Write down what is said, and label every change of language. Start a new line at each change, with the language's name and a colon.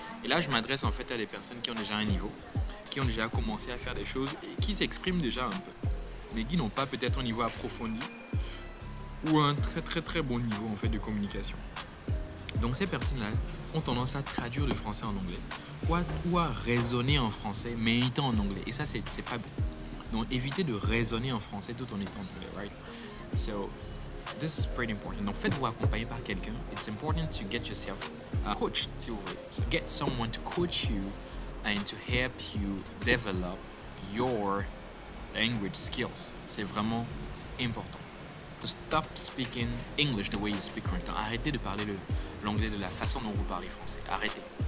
French: Et là, je m'adresse en fait à des personnes qui ont déjà un niveau, qui ont déjà commencé à faire des choses et qui s'expriment déjà un peu, mais qui n'ont pas peut-être un niveau approfondi ou un très bon niveau en fait de communication. Donc ces personnes-là ont tendance à traduire du français en anglais ou à raisonner en français mais étant en anglais. Et ça, c'est pas bon. Donc évitez de raisonner en français tout en étant en anglais, right?
English: So, this is pretty important.
French: Donc faites-vous accompagner par quelqu'un.
English: It's important to get yourself coached,
French: si vous voulez.
English: So get someone to coach you and to help you develop your language skills.
French: C'est vraiment important.
English: To stop speaking English the way you speak right now.
French: Arrêtez de parler l'anglais de la façon dont vous parlez français. Arrêtez.